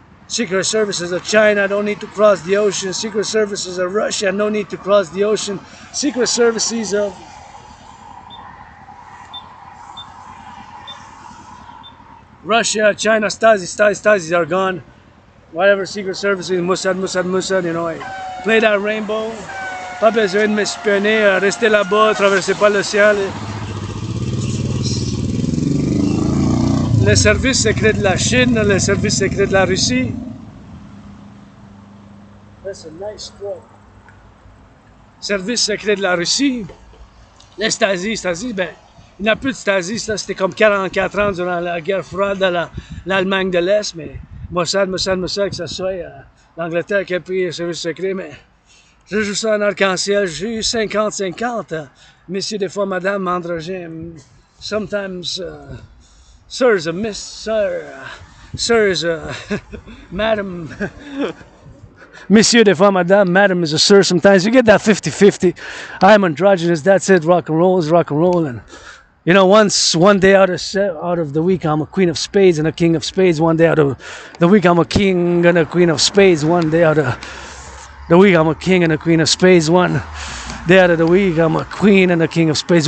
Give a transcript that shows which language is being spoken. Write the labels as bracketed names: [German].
[English] Secret services of China don't need to cross the ocean. Secret services of Russia no need to cross the ocean. Secret services of Russia, China, Stasi are gone. Whatever secret services, Mossad, you know. Play that rainbow. [French] Pas besoin de m'espionner, restez là-bas, traversez pas l'océan. Les services secrets de la Chine, les services secrets de la Russie. [English] That's a nice stroke. [French] Services secrets de la Russie. Les Stasi, ben, il n'y a plus de Stasi, ça c'était comme 44 ans durant la guerre froide dans l'Allemagne de l'Est, mais Mossad, que ça soit l'Angleterre qui a pris les services secrets, mais je joue ça en arc-en-ciel, j'ai eu 50-50, messieurs des fois, madame, androgyne, [English] sometimes, sir is a miss, sir is a madam, [French] Monsieur, des fois, madame, [English] madam is a sir. Sometimes you get that 50-50. I'm androgynous. That's it. Rock and roll is rock and roll. And you know, one day out of the week, I'm a queen of spades and a king of spades. One day out of the week, I'm a king and a queen of spades. One day out of the week, I'm a king and a queen of spades. One day out of the week, I'm a queen and a king of spades.